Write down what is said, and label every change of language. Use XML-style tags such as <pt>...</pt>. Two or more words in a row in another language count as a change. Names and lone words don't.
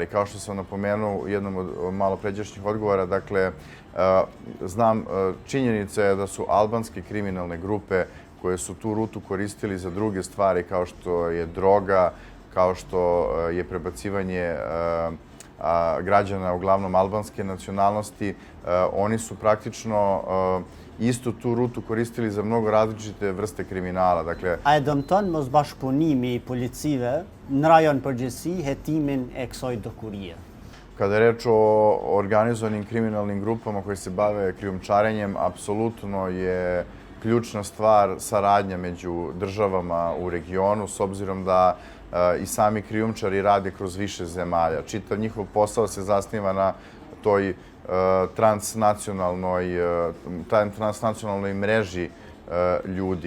<sr>Kao što sam napomenuo u jednom od malopređašnjih odgovora, dakle, znam, činjenica je da su albanske kriminalne grupe koje su tu rutu koristili za druge stvari, kao što je droga, kao što je prebacivanje građana, uglavnom albanske nacionalnosti, oni su praktično isto tu rutu koristili za mnogo različite vrste kriminala.</sr> <sq>A e dëmton mos bashkëpunimi i policive në rajon përgjithësi hetimin e kësaj dokurie?</sq> <sr>Kada je reč o organizovanim kriminalnim grupama koje se bave krijumčarenjem, apsolutno je ključna stvar saradnja među državama u regionu, s obzirom da i sami krijumčari rade kroz više zemalja. Čitav njihov posao se zasniva na toj transnacionalnoj mreži ljudi.</sr>